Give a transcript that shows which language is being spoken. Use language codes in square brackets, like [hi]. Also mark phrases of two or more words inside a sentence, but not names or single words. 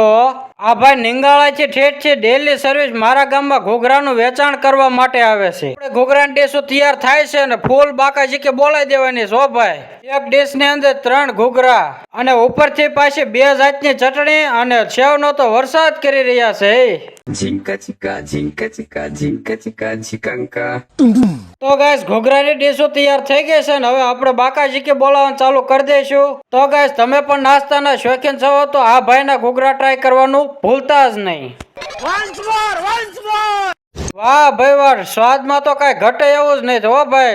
[gu] આ ભાઈ નિંગાળાથી ઠેઠ છે [en] daily service [gu] મારા ગામમાં ઘોઘરાનું વેચાણ કરવા માટે આવે છે। આપણે ઘોઘરાની ડીશો તૈયાર થાય છે ને ફૂલ બાકાજી કે બોલાવી દેવાની છો ભાઈ। એક ડીશ ની અંદર 3 ઘોઘરા અને ઉપરથી પાછી 2 જાતની ચટણી અને સેવનો તો વરસાદ કરી રહ્યા છે। Jinka chika, jinka chika, jinka chika, chikanka. તો ગાઈસ, ઘોઘરાની ડીશો તૈયાર થઈ ગઈ છે ને હવે આપણે બાકાજી કે બોલાવવાનું ચાલુ કરી દઈશું। તો ગાઈસ, તમે પણ નાસ્તાના શોખીન છો તો આ ભાઈના ઘોઘરા ટ્રાય કરવાનું ભૂલતા જ નહીં। વાહ ભાઈ વાહ, સ્વાદમાં તો કઈ ઘટે એવું જ નહીં હો ભાઈ।